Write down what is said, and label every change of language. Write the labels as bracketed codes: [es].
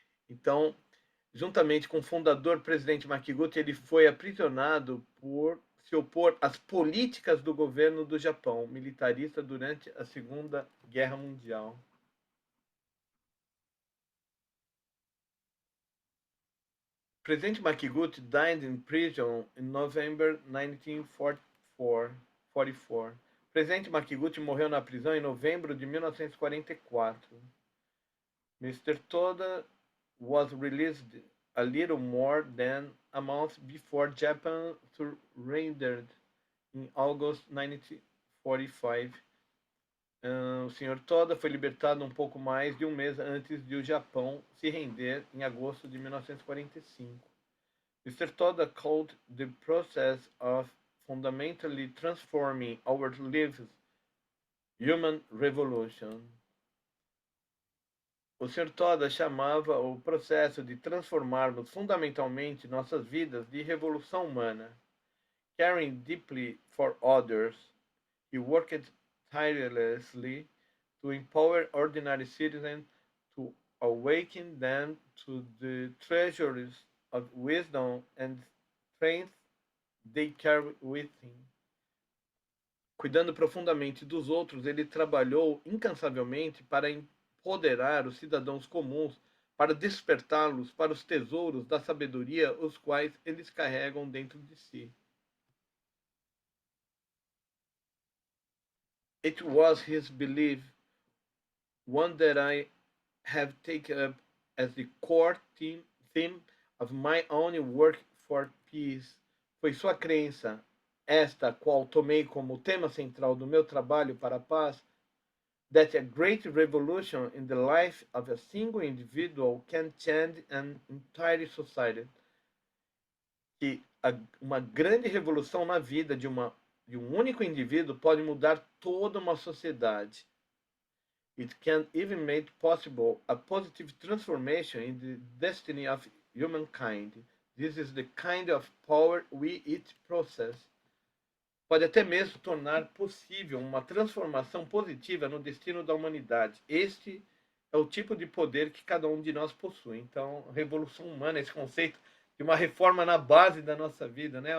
[pt] Então, juntamente com o fundador, presidente Makiguchi, ele foi aprisionado por se opor às políticas do governo do Japão militarista durante a Segunda Guerra Mundial. [en] Presidente Makiguchi died in prison in November 1944. [pt] Presidente Makiguchi morreu na prisão em novembro de 1944. [en] Mr. Toda was released a little more than a month before Japan surrendered in August 1945. [pt] O Sr. Toda foi libertado um pouco mais de um mês antes de o Japão se render em agosto de 1945. [en] Mr. Toda called the process of fundamentally transforming our lives human revolution. [pt] O Sr. Toda chamava o processo de transformarmos fundamentalmente nossas vidas de revolução humana. [en] Caring deeply for others, he worked tirelessly to empower ordinary citizens, to awaken them to the treasures of wisdom and strength they carry within. [pt] Cuidando profundamente dos outros, ele trabalhou incansavelmente para empoderar os cidadãos comuns, para despertá-los para os tesouros da sabedoria os quais eles carregam dentro de si. [en] It was his belief, one that I have taken up as the core theme of my own work for peace. [pt] Foi sua crença, esta qual tomei como tema central do meu trabalho para a paz, [en] that a great revolution in the life of a single individual can change an entire society. [pt] Que uma grande revolução na vida de um único indivíduo pode mudar toda uma sociedade. [en] It can even make possible a positive transformation in the destiny of humankind. This is the kind of power we it possess. [pt] Pode até mesmo tornar possível uma transformação positiva no destino da humanidade. Este é o tipo de poder que cada um de nós possui. Então, a revolução humana, esse conceito de uma reforma na base da nossa vida, né?